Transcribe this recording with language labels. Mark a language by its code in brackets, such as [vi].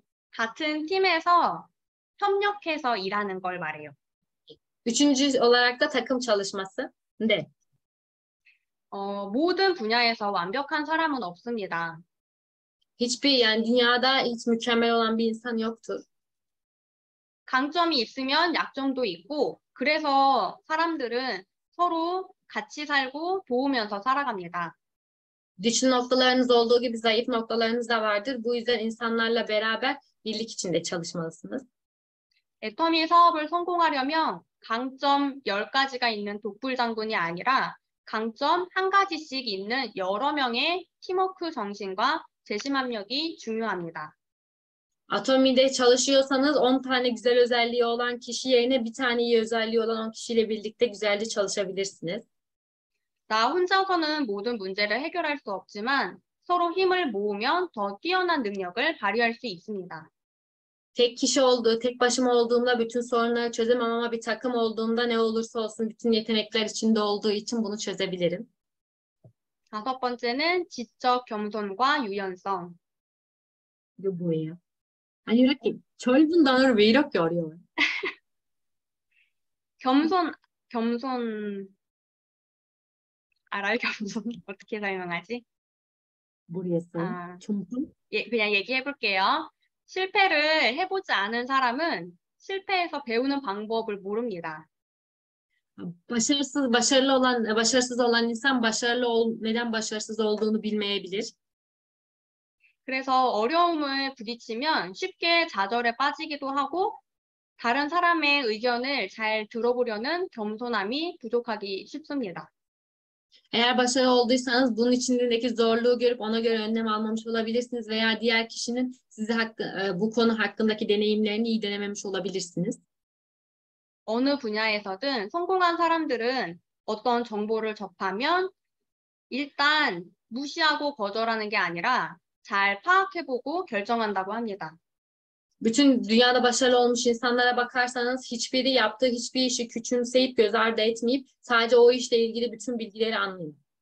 [ko] 같은 팀에서 협력해서 일하는 걸 말해요. [tr] Üçüncü olarak da takım çalışması. [ko] 네. 모든 분야에서 완벽한 사람은 없습니다. [tr] Yani dünyada hiç mükemmel olan bir insan yoktur. [ko] 강점이 있으면 약점도 있고 그래서 사람들은 서로 같이 살고 도우면서 살아갑니다. [tr] Güçlü noktalarınız olduğu gibi zayıf noktalarınız da vardır. Bu yüzden insanlarla beraber birlik içinde çalışmalısınız. [ko] 애터미 사업을 성공하려면 강점 10가지가 있는 독불장군이 아니라 강점 1가지씩 있는 여러 명의 팀워크 정신과 재심합력이 중요합니다. [tr] Atomi'de çalışıyorsanız 10 tane güzel özelliği olan kişi yerine bir tane iyi özelliği olan 10 kişiyle birlikte güzelce çalışabilirsiniz. [ko] 나 혼자서는 모든 문제를 해결할 수 없지만 서로 힘을 모으면 더 뛰어난 능력을 발휘할 수 있습니다. [tr] Tek başıma olduğumda bütün sorunları çözemem ama bir takım olduğumda ne olursa olsun bütün yetenekler içinde olduğu için bunu çözebilirim. [ko] 다섯 번째는 지적 겸손과 유연성. 이게 뭐예요? 아니 이렇게 젊은 단어를 왜 이렇게 어려워요? 겸손 알아요? 겸손 어떻게 설명하지? 모르겠어요. 겸손? 그냥 얘기해 볼게요. 실패를 해보지 않은 사람은 실패에서 배우는 방법을 모릅니다. [tr] Başarısız olan insan neden başarısız olduğunu bilmeyebilir. [ko] 그래서 어려움을 부딪히면 쉽게 좌절에 빠지기도 하고 다른 사람의 의견을 잘 들어보려는 겸손함이 부족하기 쉽습니다. [tr] Eğer başarılı olduysanız bunun içindeki zorluğu görüp ona göre önlem almamış olabilirsiniz veya diğer kişinin bu konu hakkındaki deneyimlerini iyi denememiş olabilirsiniz. [ko] 어느 분야에서든 성공한 사람들은 어떤 정보를 접하면 일단 무시하고 거절하는 게 아니라 잘 파악해보고 결정한다고 합니다. [tr] Bütün dünyada başarılı olmuş insanlara bakarsanız hiçbiri yaptığı hiçbir işi küçümseyip göz ardı etmeyip sadece o işle ilgili bütün bilgileri anlıyor.